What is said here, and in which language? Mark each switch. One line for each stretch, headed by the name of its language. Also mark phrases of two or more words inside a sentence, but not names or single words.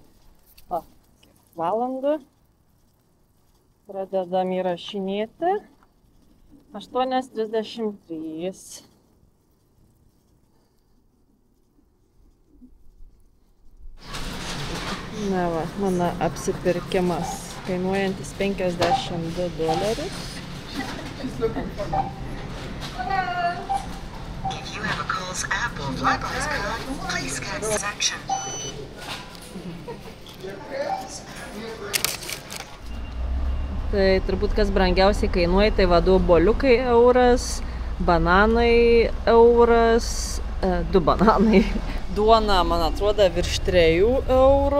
Lithuanian: Valandų. Pradedam įrašinėti. 8:33. Na va, mano apsipirkimas kainuojantis $52.
English: If you have a Kohl's app or Flybuys card, please scan this section.
Lithuanian: Tai turbūt kas brangiausiai kainuoja, tai vadu boliukai euras, bananai euras, 2 bananai. Duona, man atrodo, virš 3 eurų.